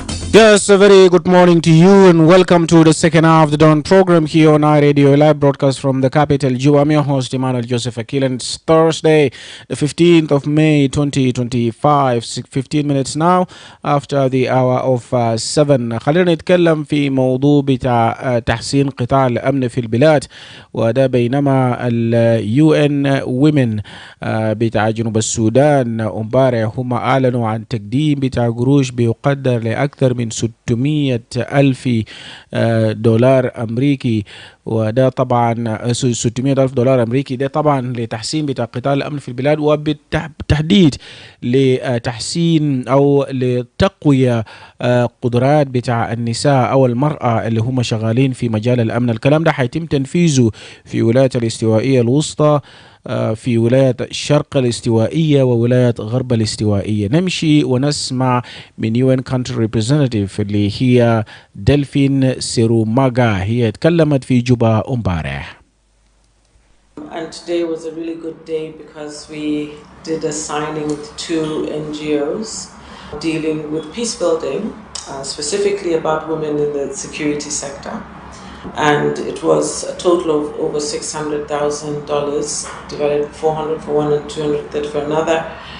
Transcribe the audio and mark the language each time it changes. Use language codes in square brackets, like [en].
[en] Yes, a very good morning to you and welcome to the second half of the Dawn program here on iRadio, a live broadcast from the capital, Juba. I'm your host, Emmanuel Joseph Akile, and it's Thursday, the 15th of May, 2025, 15 minutes now after the hour of 7. [ar] خلينا نتكلم في موضوع بتاع تحسين قطاع الأمن في البلاد، وده بينما ال UN Women بتاع جنوب السودان امبارح هم أعلنوا عن تقديم بتاع قروش بيقدر لأكثر من 600 ألف دولار أمريكي، وده طبعا 600 ألف دولار أمريكي، ده طبعا لتحسين بتاع قطاع الأمن في البلاد، وبالتحديد لتحسين أو لتقوية قدرات بتاع النساء أو المرأة اللي هم شغالين في مجال الأمن. الكلام ده حيتم تنفيذه في ولاية الاستوائية الوسطى، في ولاية الشرق الاستوائية وولاية غرب الاستوائية. نمشي ونسمع من UN Country Representative اللي هي دلفين سيروماغا، هي اتكلمت في جوبا امبارح. [en] And today was a really good day because we did a signing with two NGOs dealing with peace building, specifically about women in the security sector. And it was a total of over $600,000 divided 400 for one and 230 for another.